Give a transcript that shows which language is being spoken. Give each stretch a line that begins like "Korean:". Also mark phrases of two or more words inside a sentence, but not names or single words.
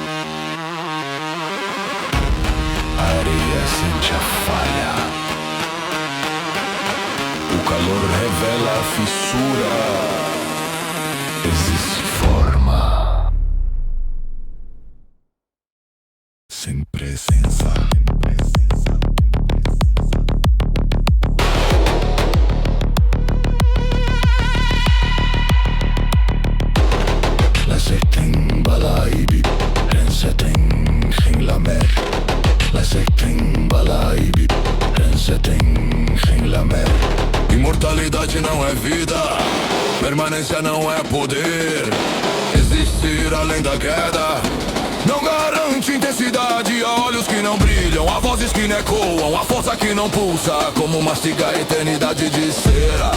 Portuguese: A areia sente a falha. O calor revela a fissura. Existe forma sem presença. Lasetem balaibi, rensetem lamer. Lasetem balaibi, rensetem lamer. Imortalidade não é vida, permanência não é poder. Existir além da queda não garante intensidade. Há olhos que não brilham, há vozes que não ecoam, há força que não pulsa, como mastigar a eternidade de cera.